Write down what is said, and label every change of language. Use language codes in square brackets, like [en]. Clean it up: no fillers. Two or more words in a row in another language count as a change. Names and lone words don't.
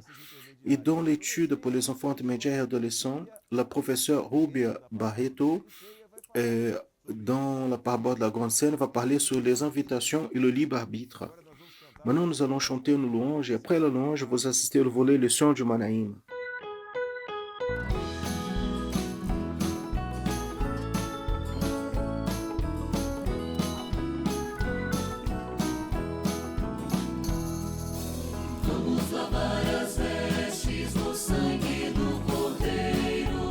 [fr] Et dans l'étude pour les enfants intermédiaires et adolescents, la professeure Rubia Barreto, dans la parabole de la grande scène, va parler sur les invitations et le libre arbitre. Maintenant, nous allons chanter une louange et après la louange, vous assistez au volet Leçon du Manaïm. [pt] Vamos lavar as vestes no sangue do Cordeiro.